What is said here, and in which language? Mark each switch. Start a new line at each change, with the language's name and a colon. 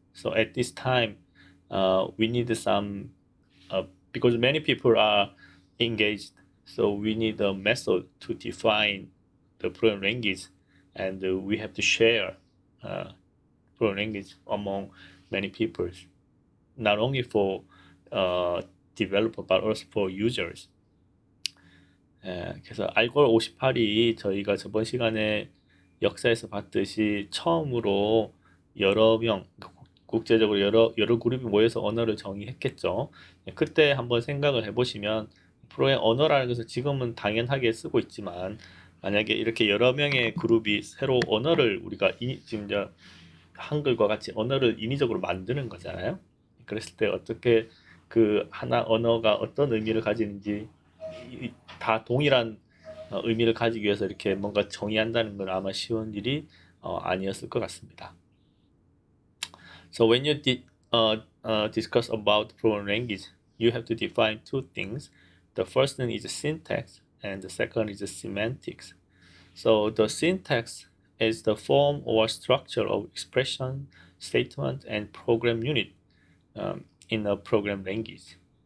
English: So at this time, we need some because many people are engaged, so we need a method to define the program language, and we have to share uh, program language among many people, not only for developer but also for users.
Korean: 그래서 알골 58이 저희가 저번 시간에 역사에서 봤듯이 처음으로 여러 명, 국제적으로 여러 그룹이 모여서 언어를 정의했겠죠. 그때 한번 생각을 해보시면 프로의 언어라는 것을 지금은 당연하게 쓰고 있지만 만약에 이렇게 여러 명의 그룹이 새로 언어를 우리가 지금 이제 한글과 같이 언어를 인위적으로 만드는 거잖아요. 그랬을 때 어떻게 그 하나 언어가 어떤 의미를 가지는지 다 동일한 의미를 가지기 위해서 이렇게 뭔가 정의한다는 건 아마 쉬운 일이 아니었을 것 같습니다.
English: So when you discuss about program language, you have to define two things. The first thing is syntax, and the second is semantics. So the syntax is the form or structure of expression, statement, and program unit in a program language.